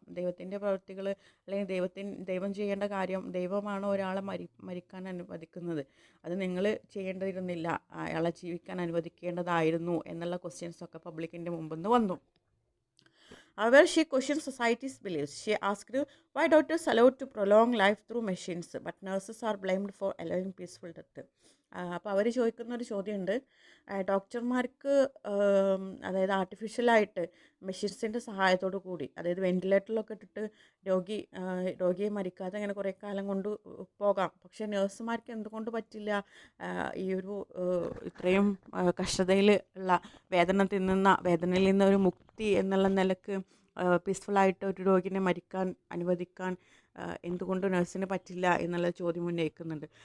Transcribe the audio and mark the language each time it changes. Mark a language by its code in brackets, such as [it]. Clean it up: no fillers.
[ml] ദൈവത്തിൻ്റെ പ്രവർത്തികൾ അല്ലെങ്കിൽ ദൈവം ചെയ്യേണ്ട കാര്യം, ദൈവമാണ് ഒരാളെ മരിക്കാൻ അനുവദിക്കുന്നത്, അത് നിങ്ങൾ ചെയ്യേണ്ടിയിരുന്നില്ല, അയാളെ ജീവിക്കാൻ അനുവദിക്കേണ്ടതായിരുന്നു എന്നുള്ള ക്വസ്റ്റ്യൻസൊക്കെ പബ്ലിക്കിൻ്റെ മുമ്പിൽ നിന്ന് വന്നു. [en] However, she questioned society's beliefs. She asked why doctors allowed to prolong life through machines, but nurses are blamed for allowing peaceful death. [ml] അപ്പോൾ അവർ ചോദിക്കുന്നൊരു ചോദ്യമുണ്ട്, ഡോക്ടർമാർക്ക് അതായത് ആർട്ടിഫിഷ്യലായിട്ട് മെഷീൻസിൻ്റെ സഹായത്തോടു കൂടി, അതായത് വെൻറ്റിലേറ്ററിലൊക്കെ ഇട്ടിട്ട് രോഗിയെ മരിക്കാതെ അങ്ങനെ കുറേ കാലം കൊണ്ട് പോകാം, പക്ഷേ നഴ്സുമാർക്ക് എന്തുകൊണ്ട് പറ്റില്ല ഈ ഒരു ഇത്രയും കഷ്ടതയിൽ ഉള്ള വേദനയിൽ നിന്ന് ഒരു മുക്തി എന്നുള്ള നിലക്ക് പീസ്ഫുള്ളായിട്ട് ഒരു രോഗിനെ മരിക്കാൻ അനുവദിക്കാൻ എന്തുകൊണ്ട് നഴ്സിന് പറ്റില്ല എന്നുള്ള ചോദ്യം ഉന്നയിക്കുന്നുണ്ട്.